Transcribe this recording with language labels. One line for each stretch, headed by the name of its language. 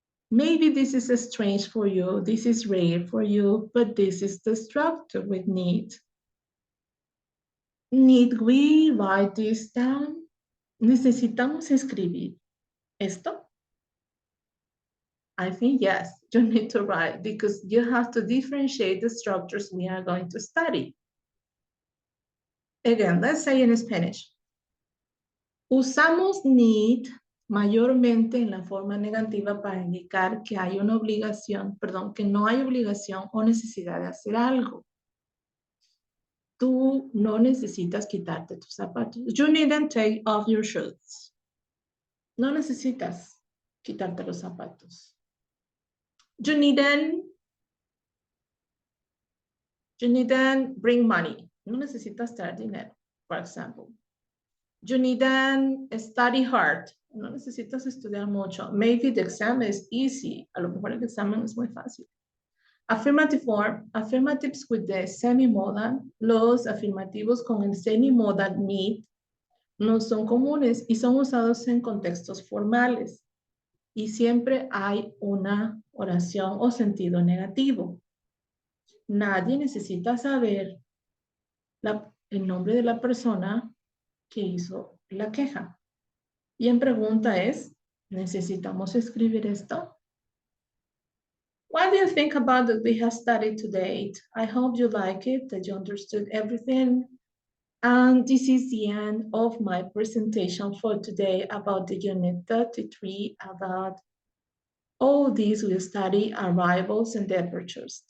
English: Maybe this is strange for you, this is rare for you, but this is the structure with need. Need we write this down?
Spanish: ¿Necesitamos escribir esto?
English: I think yes, you need to write because you have to differentiate the structures we are going to study. Again, let's say in Spanish.
Spanish: Usamos need mayormente en la forma negativa para indicar que hay una obligación, perdón, que no hay obligación o necesidad de hacer algo. Tú no necesitas quitarte tus zapatos.
English: You needn't take off your shoes.
Spanish: No necesitas quitarte los zapatos.
English: You needn't bring money.
Spanish: No necesitas traer dinero,
English: for example. You needn't study hard.
Spanish: No necesitas estudiar mucho.
English: Maybe the exam is easy.
Spanish: A lo mejor el examen es muy fácil.
English: Affirmative form, affirmatives with the semi-modal.
Spanish: Los afirmativos con el semi-modal need no son comunes y son usados en contextos formales. Y siempre hay una oración o sentido negativo. Nadie necesita saber el nombre de la persona que hizo la queja. Y en pregunta es, ¿necesitamos escribir esto?
English: What do you think about what we have studied today? I hope you like it, that you understood everything. And this is the end of my presentation for today about the Unit 33, about all these we study arrivals and departures.